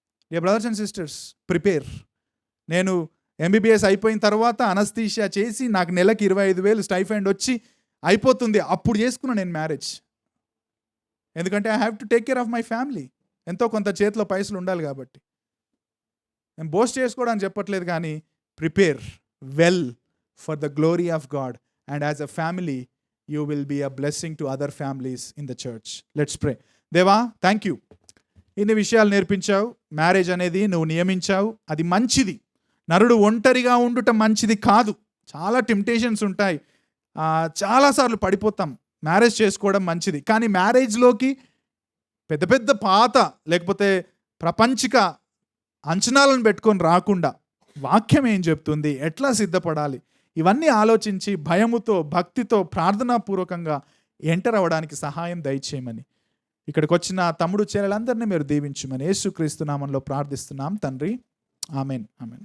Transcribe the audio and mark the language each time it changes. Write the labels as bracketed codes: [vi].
[en] Dear brothers and sisters, prepare. [te] నేను MBBS అయిపోయిన తర్వాత అనస్థీషియా చేసి నాకు నెలకి 25,000 స్టైఫండ్ వచ్చి అయిపోతుంది, అప్పుడు చేసుకున్నాను నేను మ్యారేజ్. [en] ఎందుకంటే I have to take care of my family. [te] ఎంతో కొంత చేతిలో పైసలు ఉండాలి కాబట్టి. నేను బోస్ట్ చేసుకోవడానికి చెప్పట్లేదు, కానీ [en] Prepare well for the glory of God. And as a family, you will be a blessing to other families in the church. Let's pray. Deva, thank you. [te] ఇన్ని విషయాలు నేర్పించావు. మ్యారేజ్ అనేది నువ్వు నియమించావు, అది మంచిది. నరుడు ఒంటరిగా ఉండుట మంచిది కాదు. చాలా టెంప్టేషన్స్ ఉంటాయి, చాలాసార్లు పడిపోతాం. మ్యారేజ్ చేసుకోవడం మంచిది, కానీ మ్యారేజ్లోకి పెద్ద పెద్ద పాత లేకపోతే ప్రపంచిక అంచనాలను పెట్టుకొని రాకుండా వాక్యం ఏం చెప్తుంది, ఎట్లా సిద్ధపడాలి, ఇవన్నీ ఆలోచించి భయముతో భక్తితో ప్రార్థనాపూర్వకంగా ఎంటర్ అవ్వడానికి సహాయం దయచేయమని, ఇక్కడికి వచ్చిన తమ్ముడు చెల్లెలందరినీ మీరు దీవించమని యేసుక్రీస్తు నామంలో ప్రార్థిస్తున్నాం తండ్రి. ఆమెన్. ఆమెన్.